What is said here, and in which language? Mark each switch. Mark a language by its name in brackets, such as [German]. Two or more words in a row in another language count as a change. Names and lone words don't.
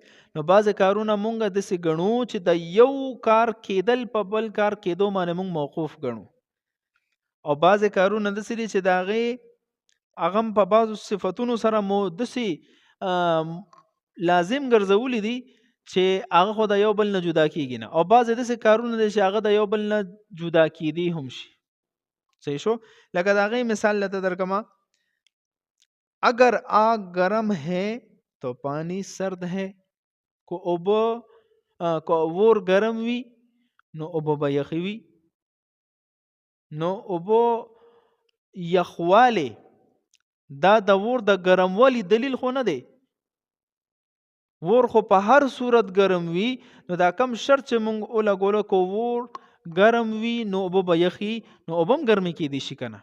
[Pashto] نو بعض کارونه مونږ داسې ګڼو چې د یو کار کېدل په بل کار کېدو باندې مونږ موقوف ګڼو، او بعض کارونه داسې دي چې د هغې هغه په بعضو صفتونو سره مو داسې لازم ګرځولي دي چې هغه خو د یو بل نه جدا کېږي نه، او بعض داسې کارونه دي چې هغه د یو بل نه جدا کېدي هم شي. صحیح شو؟ لکه د هغې مثال لته درکما، [Urdu] اگر آگ گرم ہے تو پانی سرد ہے، [Pashto] کو اور گرم وی نو اوبو به یخی وی. نو اوبو یخواله دا د ور د ګرموالي دلیل خو نه دی، ور خو په هر صورت ګرم وی، نو دا کم شرط چې مونږ ولګولو کو ور ګرم وی نو اوبو به یخی، نو اوبم ګرمي کېدی شي کنه.